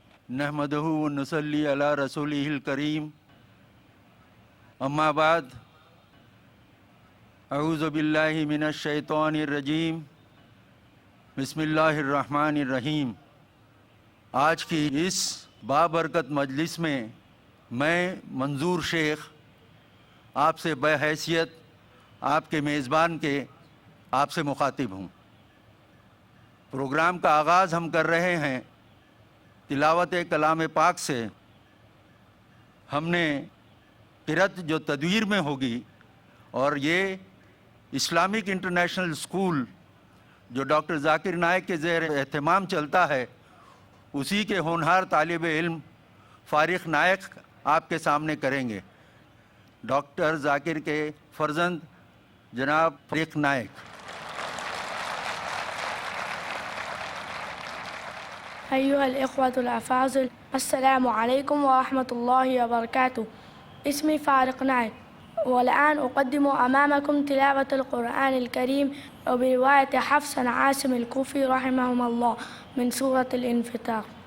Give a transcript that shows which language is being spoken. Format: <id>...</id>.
<ar>نحمده ونصلي على رسوله الكريم أما بعد اعوذ باللہ من الشیطان الرجیم بسم اللہ الرحمن الرحیم.</ar> <ur>آج کی اس بابرکت مجلس میں میں منظور شیخ آپ سے بحیثیت آپ کے میزبان کے آپ سے مخاطب ہوں. پروگرام کا آغاز ہم کر رہے ہیں تلاوت کلام پاک سے. ہم نے قرأت جو تدویر میں ہوگی اور یہ اسلامک انٹرنیشنل اسکول جو ڈاکٹر ذاکر نائک کے زیر اہتمام چلتا ہے اسی کے ہونہار طالب علم فارق نائک آپ کے سامنے کریں گے. ڈاکٹر ذاکر کے فرزند جناب فارق نائک.</ur> <ar>أيها الإخوة الأفاضل، السلام عليكم ورحمة الله وبركاته. اسمي فارق نائك، والآن أقدم أمامكم تلاوة القرآن الكريم برواية حفص عن عاصم الكوفي رحمهم الله من سورة الانفطار.</ar>